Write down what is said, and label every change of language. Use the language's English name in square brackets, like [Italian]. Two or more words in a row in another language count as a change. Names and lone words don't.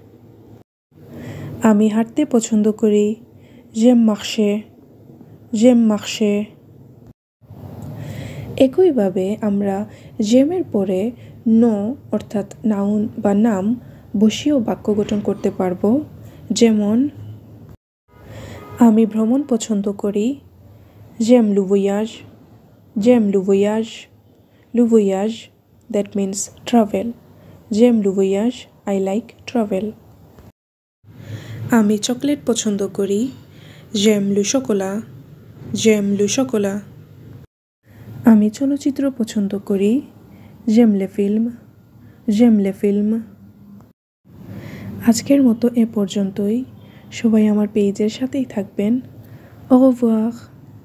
[Bangla] আমি হাঁটতে পছন্দ করি। [French] J'aime marcher, j'aime marcher. [Bangla] একইভাবে আমরা জ্যামের পরে নো অর্থাৎ নাউন বা নাম বসিয়েও বাক্য গঠন করতে পারবো। যেমন আমি ভ্রমণ পছন্দ করি। [French] J'aime le voyage, j'aime le voyage, le voyage [English] that means travel. [French] J'aime le voyage, [English] I like travel. [Bangla] আমি চকলেট পছন্দ করি। [French] J'aime le chocolat, j'aime le chocolat. [Bangla] আমি চলচ্চিত্র পছন্দ করি। [French] J'aime le film, j'aime le film. [Bangla] আজকের মতো এ পর্যন্তই। সবাই আমার পেজের সাথেই থাকবেন। [French] au revoir.